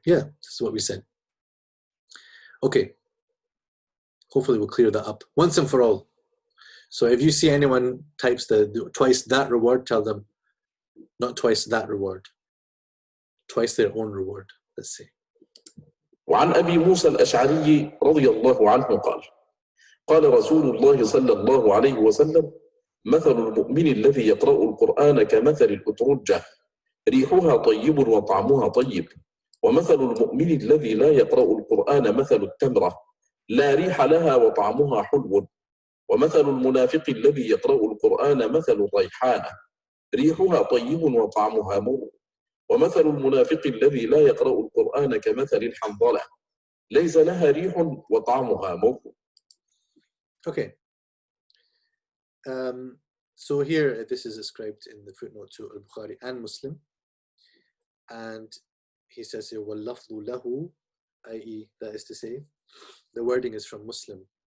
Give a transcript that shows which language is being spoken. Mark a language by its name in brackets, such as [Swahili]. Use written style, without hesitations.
[English] Yeah, this is what we said. Okay. Hopefully we'll clear that up once and for all. So if you see anyone types the twice that reward, tell them not twice that reward, twice their own reward. Let's see. [Arabic] وعن أبي موسى الأشعري رضي الله عنه قال: قال رسول الله صلى الله عليه وسلم: مثل المؤمن الذي يقرأ القرآن كمثل الأترجة ريحها طيب وطعمها طيب، ومثل المؤمن الذي لا يقرأ القرآن مثل التمرة لا ريح لها وطعمها حلو، ومثل المنافق الذي يقرأ القرآن مثل الريحانة ريحها طيب وطعمها مر، ومثل المنافق الذي لا يقرأ القرآن كمثل الحنظلة ليس لها ريح وطعمها مر. [English] Okay. So here, this is ascribed in the footnote to Al-Bukhari and Muslim. And he says here, [Arabic] وَاللَّفْظُ لَهُ, [English] i.e., that is to say, the wording is from Muslim.